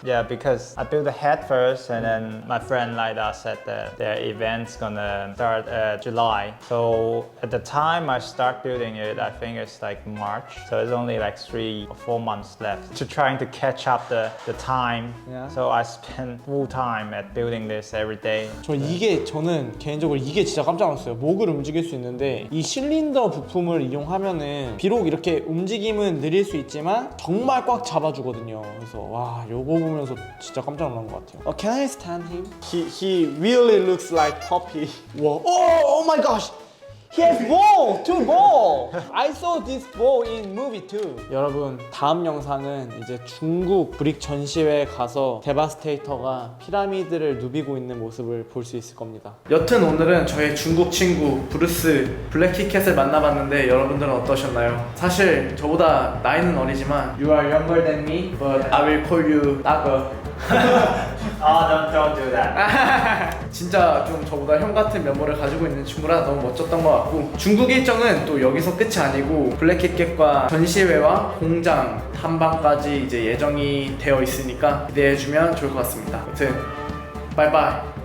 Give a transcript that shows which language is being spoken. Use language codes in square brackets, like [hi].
[en] Yeah, because I built the head first, and then my friend Lida said that their event's gonna start July. So at the time I start building it, I think it's like March. So it's only like 3 or 4 months left to trying to catch up the time. Yeah. So I spend full time at building this every day. [ko] 저는 개인적으로 이게 진짜 깜짝 놀랐어요. 목을 움직일 수 있는데 이 실린더 부품을 이용하면은 비록 이렇게 움직임은 느릴 수 있지만 정말 꽉 잡아주거든요. 그래서 와, 요거 보면서 진짜 깜짝 놀란 것 같아요. [en] Can I stand him? He really looks like puppy. 와, oh my gosh! He has ball! 2 ball! I saw this ball in movie too. [ko] 여러분, 다음 영상은 이제 중국 브릭 전시회에 가서 데바스테이터가 피라미드를 누비고 있는 모습을 볼 수 있을 겁니다. 여튼 오늘은 저의 중국 친구 브루스 블랙키캣을 만나봤는데 여러분들은 어떠셨나요? 사실 저보다 나이는 어리지만 [en] You are younger than me, but I will call you 따거. Don't do that. [ko] 진짜 좀 저보다 형 같은 면모를 가지고 있는 친구라 너무 멋졌던 것 같고 중국 일정은 또 여기서 끝이 아니고 블랙키캣과 전시회와 공장 탐방까지 이제 예정이 되어 있으니까 기대해주면 좋을 것 같습니다. 아무튼 바이바이.